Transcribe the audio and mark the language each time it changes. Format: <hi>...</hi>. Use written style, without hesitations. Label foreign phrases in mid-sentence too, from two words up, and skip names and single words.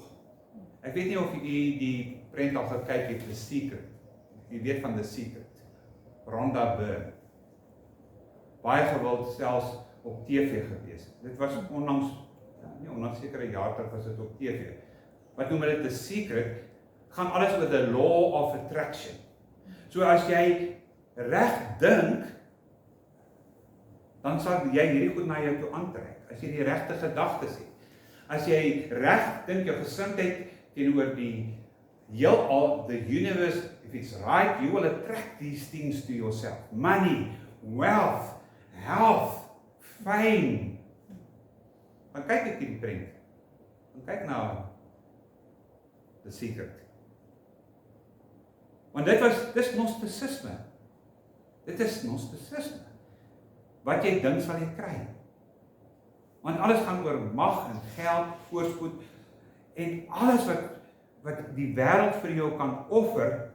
<af>Ek weet nie of jy die prent al gekyk het, The Secret. Jy weet van The Secret. Rhonda Byrne. Baie gewild selfs op TV gewees. Dit was onlangs sekere jaar terug was dit op TV. Wat noem hulle The Secret? gaan alles oor</af> <en>the law of attraction.</en> <af>So as jy reg dink, dan sal jy hierdie goed na jou toe aantrek, as jy die regte gedagtes het. As jy reg dink, jou gesindheid teenoor die heelal,</af> <en>the universe, if it's right, you will attract these things to yourself. Money, wealth, health, fame.</en> <af>Dan kyk ek hierdie prent. Dan kyk na The Secret. Want dis gnosticisme. Dit is gnosticisme. Wat jy dink sal jy kry. Want alles gaan oor mag en geld, voorspoed en alles wat die wêreld vir jou kan offer.</af>